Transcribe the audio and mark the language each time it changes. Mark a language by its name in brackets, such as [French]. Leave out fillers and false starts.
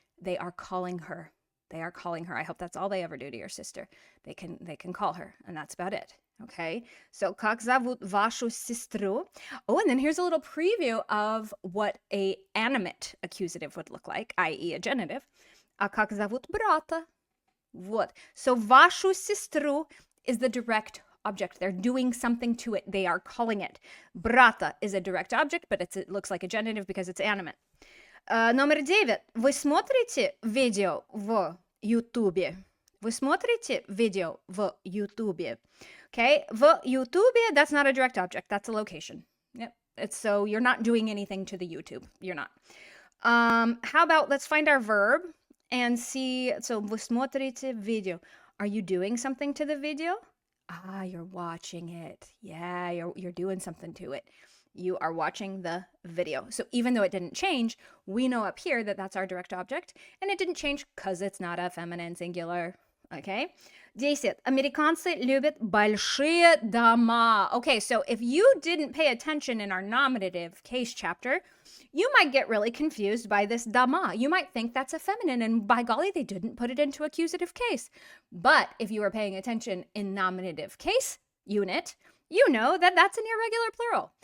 [English] They are calling her. They are calling her. I hope that's all they ever do to your sister. They can call her, and that's about it. Okay, so [Russian] как зовут вашу сестру? [English] Oh, and then here's a little preview of what a animate accusative would look like, i.e. a genitive. [Russian] А как зовут брата? Вот. [English] So [Russian] вашу сестру [English] is the direct object. They're doing something to it. They are calling it. Брата is a direct object, but it looks like a genitive because it's animate. [Russian] Номер 9. Вы смотрите видео в Ютубе? Вы смотрите видео в Ютубе? [English] Okay, [Russian] в Ютубе, [English] that's not a direct object. That's a location. Yep. So you're not doing anything to the YouTube. You're not. How about let's find our verb and see. So [Russian] вы смотрите видео. [English] Are you doing something to the video? Ah, you're watching it. Yeah, you're doing something to it. You are watching the video. So even though it didn't change, we know up here that that's our direct object, and it didn't change because it's not a feminine singular. Okay? 10. [Russian] Американцы любят большие дома. [English] Okay, so if you didn't pay attention in our nominative case chapter, you might get really confused by this doма. You might think that's a feminine, and by golly, they didn't put it into accusative case. But if you were paying attention in nominative case unit, you know that that's an irregular plural.